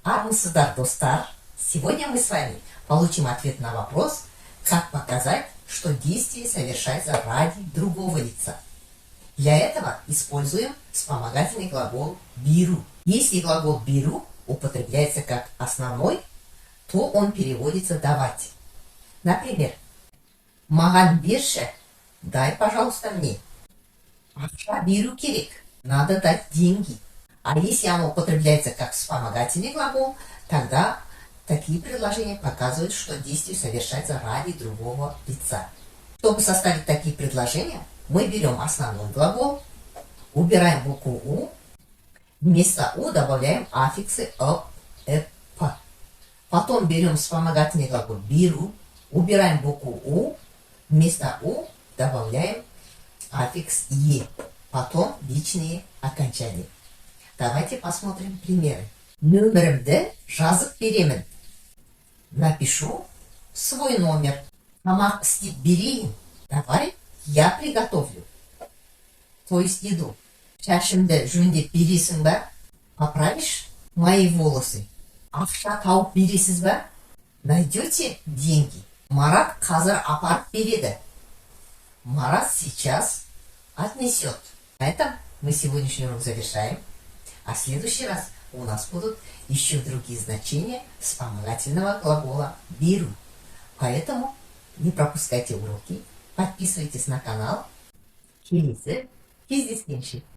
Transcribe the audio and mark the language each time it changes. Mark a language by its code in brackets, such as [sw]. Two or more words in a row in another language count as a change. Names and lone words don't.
[kk] Армысыздар, достар! [ru] Сегодня мы с вами получим ответ на вопрос, как показать, что действие совершается ради другого лица. Для этого используем вспомогательный глагол «беру». Если глагол «беру» употребляется как основной, то он переводится «давать». Например, [kk] «Маған берші», [ru] дай, пожалуйста, мне. [kk] «Ақша беру керек», [ru] надо дать деньги. А если оно употребляется как вспомогательный глагол, тогда такие предложения показывают, что действие совершается ради другого лица. Чтобы составить такие предложения, мы берем основной глагол, убираем букву «у», вместо «у» добавляем аффиксы «об», «эп», «п». Потом берем вспомогательный глагол «беру», убираем букву «у», вместо «у» добавляем аффикс «е», потом личные окончания. Давайте посмотрим примеры. [kk] Нөмірімді жазып беремін. [ru] Напишу свой номер. [kk] Тамақ істеп берейін. [ru] Давай я приготовлю. То есть еду. [kk] Шашымды жөндеп бересің ба? [ru] Поправишь мои волосы? [kk] Ақша тауып бересіз ба? [ru] Найдете деньги? [kk] Марат қазір апарып береді. [ru] Марат сейчас отнесет. На этом мы сегодняшний урок завершаем. А в следующий раз у нас будут еще другие значения вспомогательного глагола «беру». Поэтому не пропускайте уроки, подписывайтесь на канал. [kk] Келесі кездескенше.